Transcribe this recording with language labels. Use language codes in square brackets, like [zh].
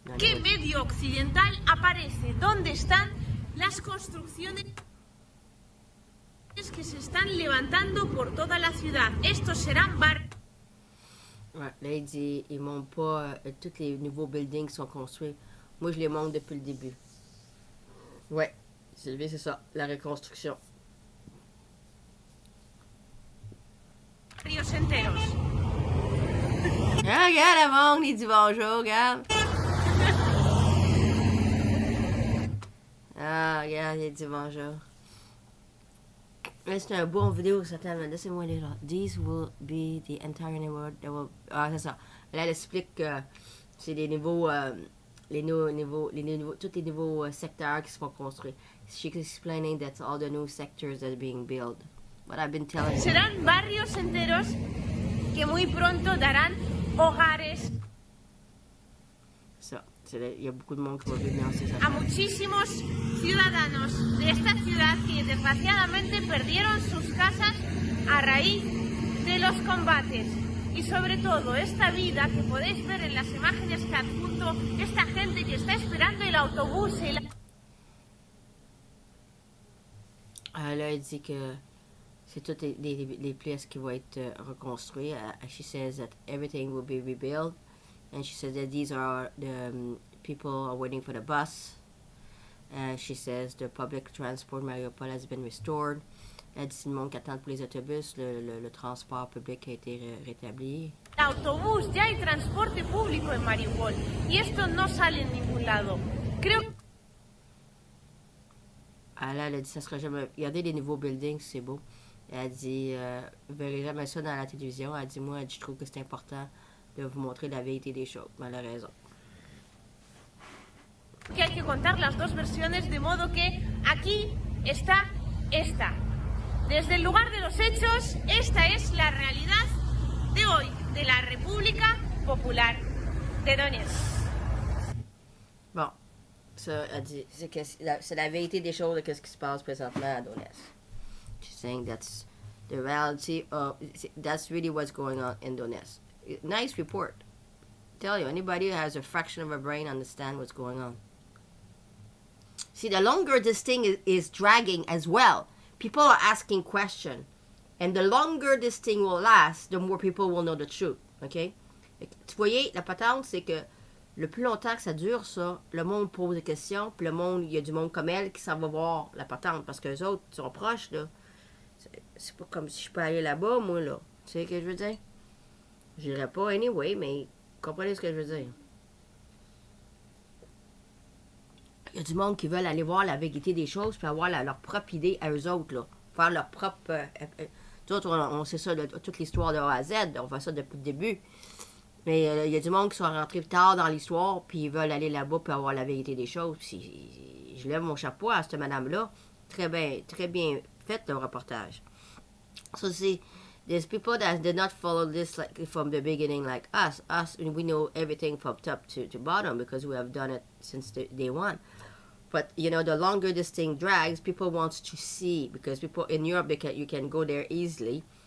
[es] ¿qué medio occidental aparece? ¿Dónde están las construcciones que se están levantando por toda la ciudad? Estos serán barrios. [fr] Ouais, là, il dit, ils montrent pas tous les nouveaux buildings qui sont construits. Moi, je les montre depuis le début. Ouais, Sylvie, c'est ça, la reconstruction. [es] Barrios enteros. [fr] Ah, regarde, la monde, il dit bonjour, regarde. Ah, regarde, il dit bonjour. Là, c'est un bon vidéo, ça t'aime. Laissez-moi les là. [en] These will be the entire neighborhood that will... [fr] Ah, c'est ça. Là, elle explique que c'est les niveaux... tous les nouveaux secteurs qui seront construits. [en] She's explaining that all the new sectors that are being built. What I've been telling you. [es] Serán barrios enteros que muy pronto darán hogares [fr] Ça, il y a beaucoup de monde qui va vivre dans ces [es] a muchísimos ciudadanos de esta ciudad que desgraciadamente perdieron sus casas a raíz de los combates. Y sobre todo, esta vida que podéis ver en las imágenes que adjunto, esta gente que está esperando el autobús, [fr] Là, elle dit que c'est toutes les pièces qui vont être reconstruites. [en] She says that everything will be rebuilt. And she says that these are the people are waiting for the bus. She says the public transport Mariupol has been restored. [fr] Elle dit le monde qui attend pour les autobus, le transport public a été rétabli. [es] El autobús, ya hay transporte público en Mariupol. Y esto no sale en ningún lado. Creo [fr] Là, elle a dit ça sera jamais. Regardez les nouveaux buildings, c'est beau. Elle dit vous verrez jamais ça dans la télévision. Elle dit moi, je trouve que c'est important de vous montrer la vérité des choses. Mais elle a raison. [es] que hay que contar las dos versiones, de modo que aquí está esta. Desde el lugar de los hechos, esta es la realidad de hoy de la República Popular de Donetsk. [fr] Bon, ça, elle dit, c'est la vérité des choses de ce qui se passe présentement à Donetsk. [en] She's saying that's the reality of, that's really what's going on in Donetsk. Nice report. Tell you, anybody who has a fraction of a brain understand what's going on. See, the longer this thing is dragging as well, people are asking questions. And the longer this thing will last, the more people will know the truth. OK? [fr] Tu voyez, la patente, c'est que le plus longtemps que ça dure, ça, le monde pose des questions, puis le monde, il y a du monde comme elle qui s'en va voir la patente, parce que les autres sont proches, là. C'est pas comme si je peux aller là-bas, moi, là. Tu sais ce que je veux dire? J'irai pas anyway, mais comprenez ce que je veux dire. Il y a du monde qui veulent aller voir la vérité des choses, puis avoir leur propre idée à eux autres, là. Faire leur propre... Nous autres, on sait ça, toute l'histoire de A à Z, on fait ça depuis le début. Mais il y a du monde qui sont rentrés tard dans l'histoire, puis ils veulent aller là-bas pour avoir la vérité des choses. Puis je lève mon chapeau à cette madame-là. Très bien fait le reportage. [en] So see, there's people that did not follow this like from the beginning, like us. We know everything from top to bottom because we have done it since day one. But you know, the longer this thing drags, people wants to see, because people in Europe, you can go there easily.